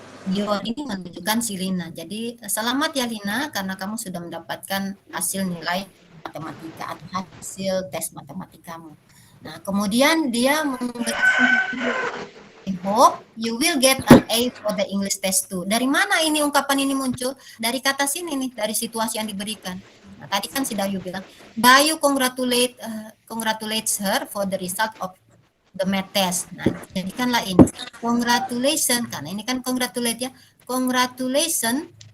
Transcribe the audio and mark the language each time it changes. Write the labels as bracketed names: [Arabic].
[Indonesian] Your ini menunjukkan si Lina. Jadi selamat ya Lina karena kamu sudah mendapatkan hasil nilai matematika atau hasil tes matematikamu. Nah, kemudian dia [English] I hope you will get an A for the English test too. [Indonesian] Dari mana ini ungkapan ini muncul? Dari kata sini nih, dari situasi yang diberikan. Nah, tadi kan si Dayu bilang, [English] Dayu congratulates her for the result of the math test. [Indonesian] Nah, jadikanlah ini congratulations, karena ini kan congratulate ya. [English] Congratulations.